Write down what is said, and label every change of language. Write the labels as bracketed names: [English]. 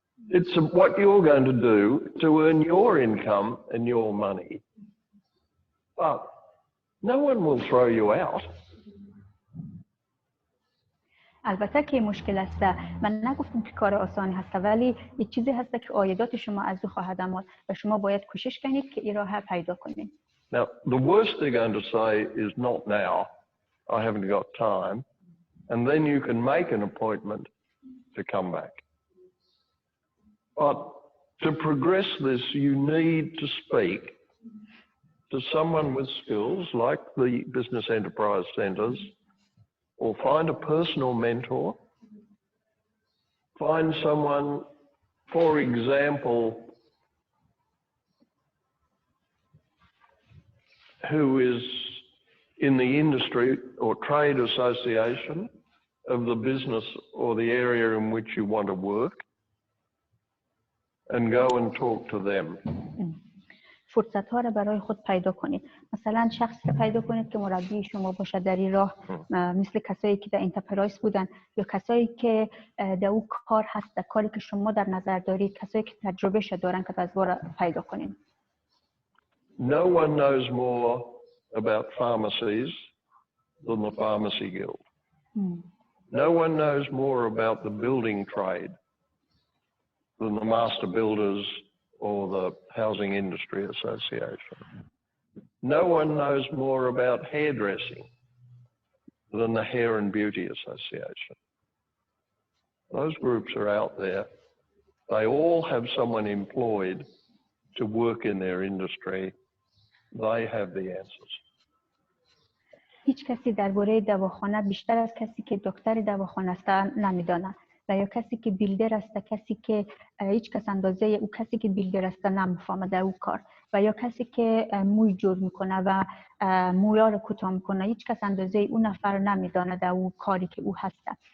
[English] It's what you're going to do to earn your income and your money. But no one will throw you out. [Persian] البته که مشکل است. من نگفتم که کار آسانی هست، ولی یک چیزی هست که عایدات شما از او خواهد آمد و شما باید کوشش کنید که این راه پیدا کنید. [English] Now, the worst they're going to say is not now. I haven't got time. And then you can make an appointment to come back. But to progress this, you need to speak to someone with skills like the business enterprise centres, or find a personal mentor. Find someone, for example, who is in the industry or trade association of the business or the area in which you want to work, and go and talk to them. [Persian] فرصت ها را برای خود پیدا کنید. مثلا شخصی را پیدا کنید که مربی شما باشد در این راه، مثل کسایی که در انترپرایز بودن یا کسایی که در او کار هست، در کاری که شما در نظر دارید، کسایی که تجربه شده دارن که از را پیدا کنید. [English] No one knows more about pharmacies than the Pharmacy Guild. No one knows more about the building trade than the Master Builders or the Housing Industry Association. No one knows more about hairdressing than the Hair and Beauty Association. Those groups are out there. They all have someone employed to work in their industry. They have the answers. [Persian] هیچ کسی درباره دواخانه بیشتر از کسی که دکتر دواخانه است نمیداند و یا کسی که بیلدر است، کسی که هیچ کس اندازه او کسی که بیلدر است نمیفهمه در او کار، و یا کسی که موی جور میکنه و مویا رو کوتاه میکنه، هیچ کس اندازه او نفر نمیداند در او کاری که او هست.